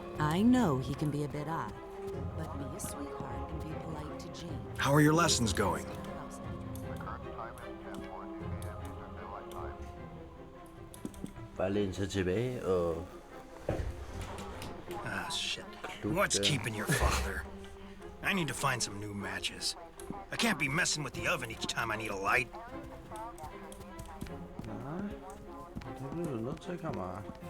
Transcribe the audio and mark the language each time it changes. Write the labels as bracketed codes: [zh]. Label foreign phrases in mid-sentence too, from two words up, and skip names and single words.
[en] I know he can be a bit odd, but be a sweetheart and be polite to Jean. How are your lessons going? [da] Bare læne sig tilbage og... [en] Ah, shit. What's keeping your father? I need to find some new matches. I can't be messing with the oven each time I need a light. [da] Nej, det bliver du nødt til, kammerat.